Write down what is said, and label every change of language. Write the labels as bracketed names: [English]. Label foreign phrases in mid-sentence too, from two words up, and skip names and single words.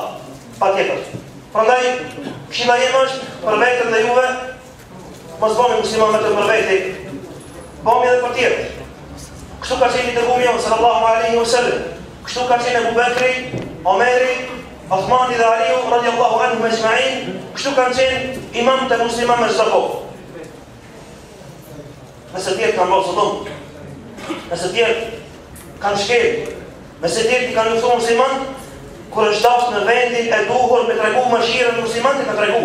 [Albanian] Patjetër. Prandaj, këshilla ime është për veten dhe juve, mos bëni musliman vetëm për vete, bëni edhe për tjerë. kështu ka qenë i dërguari jon [Arabic] صلى الله عليه وسلم, [Albanian] kështu ka qenë Abu Bakri, Omeri, Uthmani dhe Aliu [Arabic] رضي الله عنهم أجمعين, [Albanian] kështu kanë qenë imam të musliman me çdo kohë. Nëse tjerë kanë bërë zullum, nëse tjerë kanë shkel, nëse tjerë kanë luftuar musliman, kur është dashur në vendin e duhur me tregu mëshirën e muslimanit ka tregu.